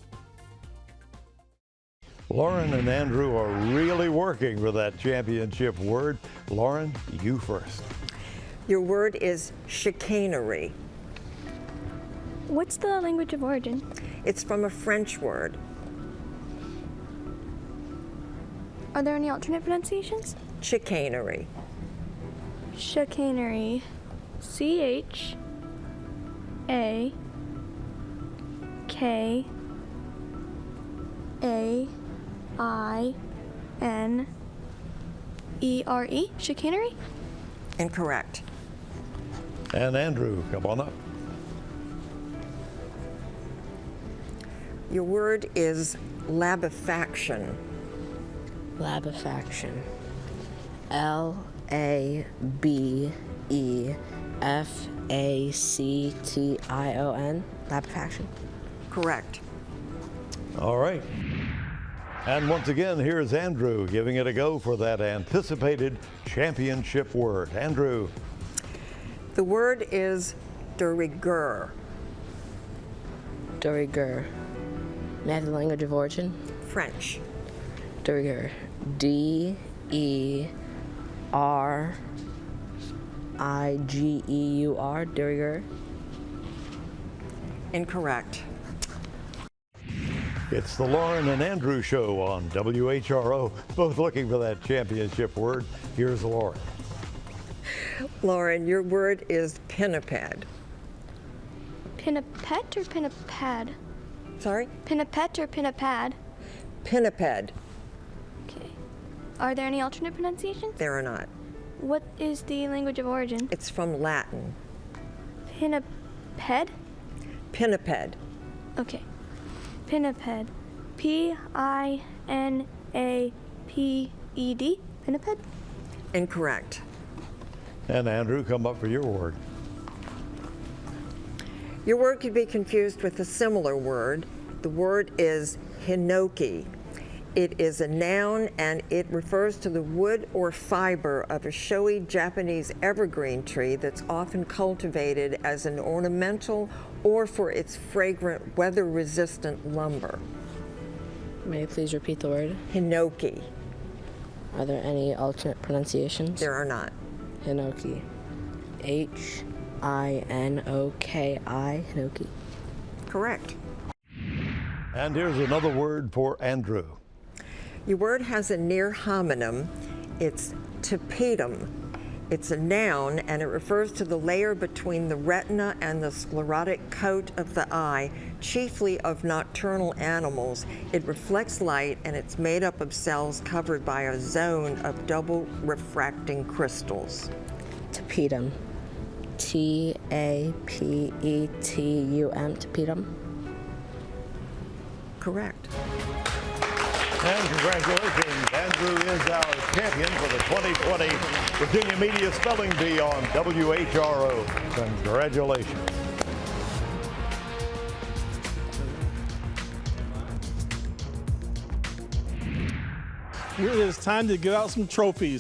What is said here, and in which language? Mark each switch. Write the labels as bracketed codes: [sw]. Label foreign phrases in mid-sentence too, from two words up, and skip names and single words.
[en] Lauren and Andrew are really working with that championship word. Lauren, you first. Your word is chicanery. What's the language of origin? It's from a French word. Are there any alternate pronunciations? Chicanery. Chicanery. C-H-A-I-N-E-R-E. Chicanery? Incorrect. And Andrew, come on up. Your word is labefaction. Labefaction. L-A-B-E-F-A-C-T-I-O-N. Labefaction. Correct. All right. And once again, here's Andrew giving it a go for that anticipated championship word. Andrew. The word is [fr] de rigueur. De rigueur. [en] May I have the language of origin? French. [fr] De rigueur. D-E-R-I-G-E-U-R. De rigueur. [en] Incorrect. It's the Lauren and Andrew show on WHRO, both looking for that championship word. Here's Lauren. Lauren, your word is pinniped. Pinniped or pinnipad? Sorry? Pinniped or pinnipad? Pinniped. Okay. Are there any alternate pronunciations? There are not. What is the language of origin? It's from Latin. Pinniped? Pinniped. Okay. Pinniped. P-I-N-A-P-E-D. Pinniped? Incorrect. And Andrew, come up for your word. Your word could be confused with a similar word. The word is hinoki. It is a noun, and it refers to the wood or fiber of a showy Japanese evergreen tree that's often cultivated as an ornamental or for its fragrant, weather-resistant lumber. May you please repeat the word? Hinoki. Are there any alternate pronunciations? There are not. Hinoki. H-I-N-O-K-I. Hinoki. Correct. And here's another word for Andrew. Your word has a near homonym. It's tapetum. It's a noun, and it refers to the layer between the retina and the sclerotic coat of the eye, chiefly of nocturnal animals. It reflects light, and it's made up of cells covered by a zone of double refracting crystals. Tapetum. T-A-P-E-T-U-M. Tapetum. Correct. And congratulations, Andrew is our champion for the 2020 Virginia Media Spelling Bee on WHRO. Congratulations. It is time to give out some trophies.